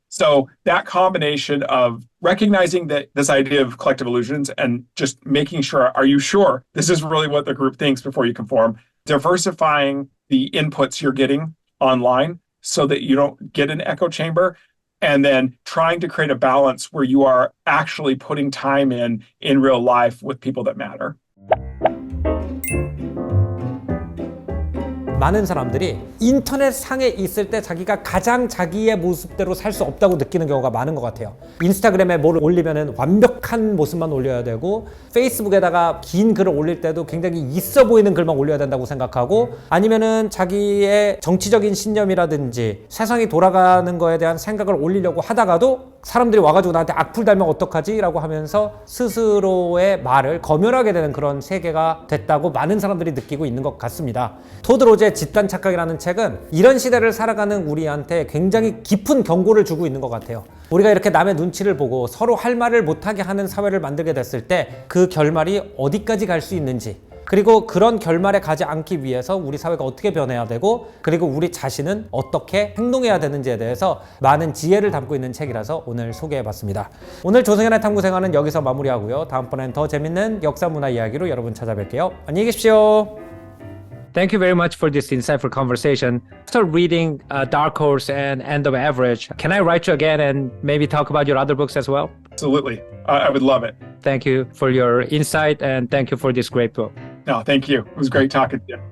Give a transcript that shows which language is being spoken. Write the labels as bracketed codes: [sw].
[en] So that combination of recognizing that this idea of collective illusions and just making sure, are you sure this is really what the group thinks before you conform? Diversifying the inputs you're getting online so that you don't get an echo chamber. And then trying to create a balance where you are actually putting time in real life with people that matter. [ko] 많은 사람들이 인터넷 상에 있을 때 자기가 가장 자기의 모습대로 살 수 없다고 느끼는 경우가 많은 것 같아요. 인스타그램에 뭘 올리면은 완벽한 모습만 올려야 되고, 페이스북에다가 긴 글을 올릴 때도 굉장히 있어 보이는 글만 올려야 된다고 생각하고, 아니면은 자기의 정치적인 신념이라든지 세상이 돌아가는 거에 대한 생각을 올리려고 하다가도 사람들이 와가지고 나한테 악플 달면 어떡하지? 라고 하면서 스스로의 말을 검열하게 되는 그런 세계가 됐다고 많은 사람들이 느끼고 있는 것 같습니다. 토드 로즈의 집단 착각이라는 책은 이런 시대를 살아가는 우리한테 굉장히 깊은 경고를 주고 있는 것 같아요. 우리가 이렇게 남의 눈치를 보고 서로 할 말을 못하게 하는 사회를 만들게 됐을 때 그 결말이 어디까지 갈 수 있는지, 그리고 그런 결말에 가지 않기 위해서 우리 사회가 어떻게 변해야 되고, 그리고 우리 자신은 어떻게 행동해야 되는지에 대해서 많은 지혜를 담고 있는 책이라서 오늘 소개해봤습니다. 오늘 조승현의 탐구생활은 여기서 마무리하고요. 다음번엔 더 재밌는 역사 문화 이야기로 여러분 찾아뵐게요. 안녕히 계십시오. [en] Thank you very much for this insightful conversation. After reading Dark Horse and End of Average, can I write you again and maybe talk about your other books as well? Absolutely. I would love it. Thank you for your insight and thank you for this great book. No, thank you. It was great talking to you.